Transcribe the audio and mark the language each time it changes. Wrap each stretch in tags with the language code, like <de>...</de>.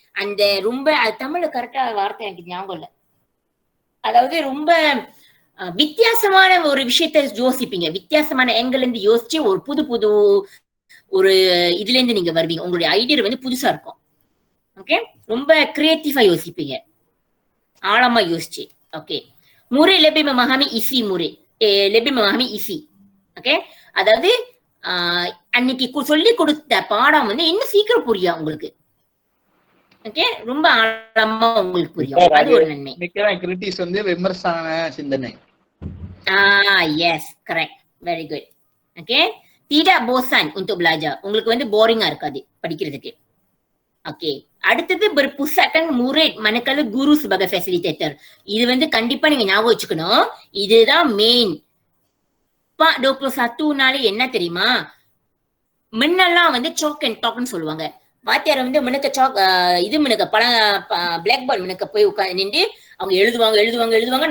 <ta>அந்த ரொம்ப தமிழ்ல கரெக்டா வார்த்தை எனக்கு ஞாபகம் இல்லை. அதாவது ரொம்ப வித்தியாசமான ஒரு விஷயத்த யோசிப்பீங்க, வித்தியாசமான ஆங்கிள் இருந்து யோசிச்சு ஒரு புது புது ஒரு இதுல இருந்து நீங்க வருவீங்க. உங்களுடைய ஐடியா வந்து புதுசா இருக்கும். ஓகே. ரொம்ப கிரியேட்டிவா யோசிப்பீங்க, ஆழமா யோசிச்சு. ஓகே.</ta> <ms>முறை lebih memahami isi முறை lebih memahami isi.</ms> <ta>ஓகே. அதாவது அன்னைக்கு சொல்லி கொடுத்த பாடம் வந்து இன்னும் சீக்கிரம் புரியும் உங்களுக்கு. ஓகே. ரொம்ப ஆழமா உங்களுக்கு புரியும். அது ஒரு நன்மை. கிரிட்டிஸ் வந்து விமர்சன சிந்தனை. S, correct, very good. Okay.</ta> <ms>tidak bosan untuk belajar.</ms> <ta>உங்களுக்கு வந்து போரிங்கா இருக்காது படிக்கிறதுக்கு. ஓகே. அடுத்தது</ta> <ms>berpusatkan murid manakala guru sebagai facilitator.</ms> <ta>இது வந்து கண்டிப்பா நீங்க ஞாபகம் வச்சுக்கணும். இதுதான் மெயின். Pak 21 என்ன தெரியுமா? முன்னெல்லாம் வந்து சாக் அண்ட் டாக்னு சொல்லுவாங்க. வாத்தியார் வந்து முன்னுக்க சாக் இது முன்னுக்க பிளாக் போர்ட் முன்னுக்க போய் உட்காந்து நின்று அவங்க எழுதுவாங்க.</ta>